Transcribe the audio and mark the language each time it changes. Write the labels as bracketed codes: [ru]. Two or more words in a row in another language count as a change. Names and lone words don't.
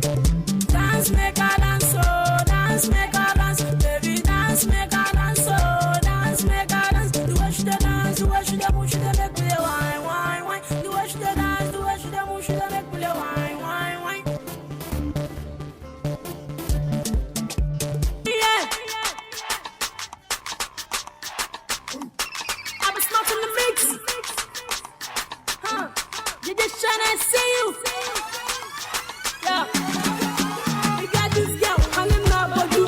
[en] Dance, make her dance, oh. Dance, make her dance. Baby, dance, make her dance, oh. Dance, make her dance. The way she dance, the way she move, she make me wine, wine, wine. The way she dance, the way she move, she make me wine, wine, wine. Yeah. I was not in the mix. Huh? You just tryna see you. Yeah. You got this girl hanging out for you.